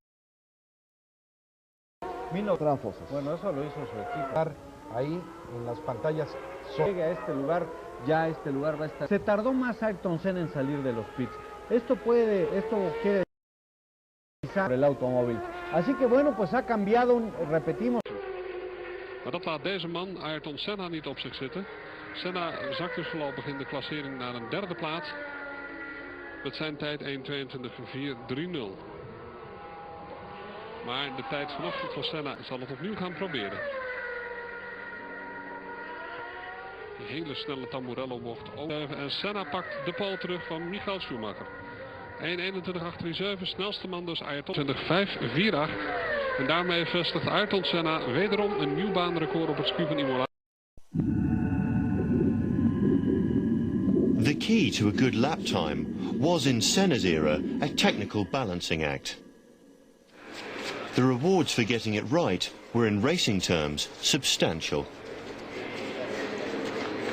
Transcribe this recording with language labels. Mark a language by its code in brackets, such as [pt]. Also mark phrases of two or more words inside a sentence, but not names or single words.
[es] Bueno, eso lo hizo su equipo. Ahí en las pantallas. Llega a este lugar, ya este lugar va a estar. Se tardó más Ayrton Senna en salir de los pits. Esto quiere decir el automóvil. Así que bueno, pues ha cambiado, repetimos. [nl] Maar dat laat deze man, Ayrton Senna, niet op zich zitten. Senna zakt dus voorlopig in de klassering naar een derde plaats. Met zijn tijd 1:22.430. Maar de tijd vanochtend van Senna zal het opnieuw gaan proberen. Die hele snelle Tamburello mocht overleven. En Senna pakt de pole terug van Michael Schumacher. 1:21.837, snelste man dus Ayrton 20.548. En daarmee vestigt Ayrton Senna wederom een nieuw baanrecord op het circuit van Imola. [en] The key to a good lap time was in Senna's era a technical balancing act. The rewards for getting it right were in racing terms substantial.